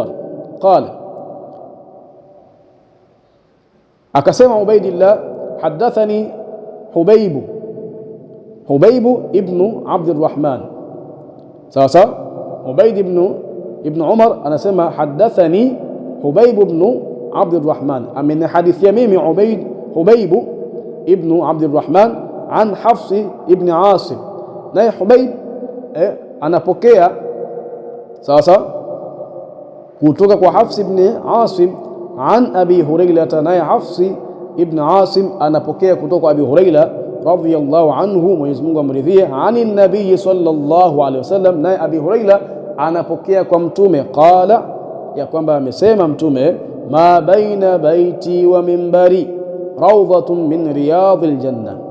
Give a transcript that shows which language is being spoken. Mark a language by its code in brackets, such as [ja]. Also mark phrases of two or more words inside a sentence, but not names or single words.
[sw] Qala, akasema Ubaydillah hadathani Hubayb ibn Abd al-Rahman. Sawa, Ubayd ibn Umar anasema hadathani Hubayb ibn Abd al-Rahman, amenihadithia mimi Hubayb ibn Abd al-Rahman an Hafs ibn Asim, naye Hubayb anapokea sawa kutoka kwa Hafs ibn Asim an Abi Hurairah, naye Hafs ibn Asim anapokea kutoka kwa Abi Hurairah [ar] رضي الله عنه, [sw] Mwenyezi Mungu amridhie, [ar] عن النبي صلى الله عليه وسلم, [sw] naye Abi Hurairah anapokea kwa mtume, qala, ya kwamba amesema mtume, [ar] ما بين بيتي ومنبري روضة من رياض الجنة,